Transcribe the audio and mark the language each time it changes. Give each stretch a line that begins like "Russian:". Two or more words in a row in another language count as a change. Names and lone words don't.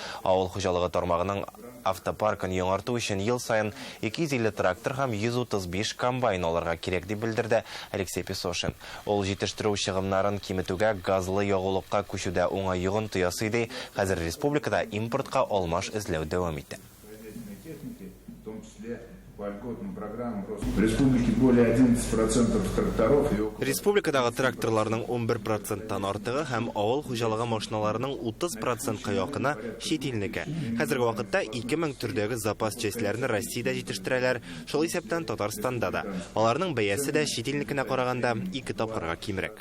Tatar: Авыл хуҗалыгы тармагының автопаркын яңарту үшін ел сайын 250 трактор һәм 135 комбайн алырга кирәк дип белдерде Алексей Песошин. Ол җитештерү чыгымнарын киметүгә, газлы ягулыкка күчүдә уңай йогынты ясый. Хәзер республикада импортка алмаш эзләү дәвам итә.
Russian: В республике более 11% тракторов.
Tatar: Республикадагы тракторларның 11%-тан артыгы һәм авыл хуҗалыгы машиналарының 30%-ка якыны чит илнеке. Хәзерге вакытта 2000 төрдәге запас частьләрне Россиядә җитештерәләр, шул исәптән Татарстанда да. Аларның бәясе дә чит илнекенә караганда 2 тапкырга кимрәк.